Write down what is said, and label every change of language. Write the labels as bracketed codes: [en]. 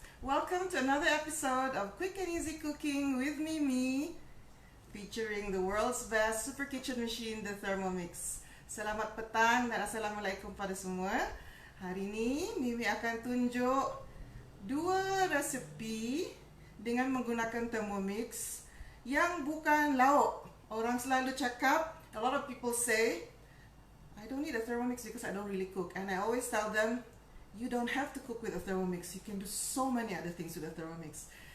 [en] Welcome to another episode of Quick and Easy Cooking with Mimi, featuring the world's best super kitchen machine, the Thermomix. [ms] Selamat petang dan Assalamualaikum pada semua. Hari ini Mimi akan tunjuk dua resepi dengan menggunakan Thermomix yang bukan lauk. Orang selalu cakap, [en] a lot of people say, I don't need a Thermomix because I don't really cook. And I always tell them, you don't have to cook with a Thermomix. You can do so many other things with a Thermomix.